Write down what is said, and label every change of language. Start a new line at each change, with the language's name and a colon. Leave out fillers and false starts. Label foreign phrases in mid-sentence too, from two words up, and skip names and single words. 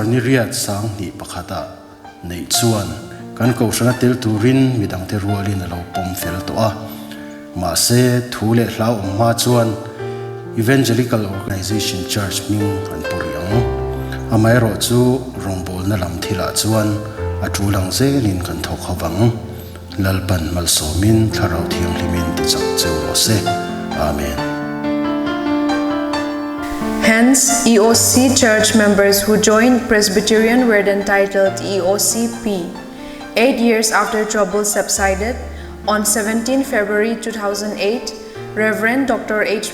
Mizo: ni riat sang hi pakhata nei chuan kan Kaushana tel turin midang te rualin alo pom fel to a ma se thule hlau ma chuan Evangelical Organization Church ming an puriang amai ro chu rongbol na lam thila chuan atulang zelin kan thok hawang lalban malsomin tharau thiang limin ti chak cheu se amen.
English: Hence, EOC church members who joined Presbyterian were then titled EOCP. 8 years after troubles subsided, on 17 February 2008, Reverend Dr. H.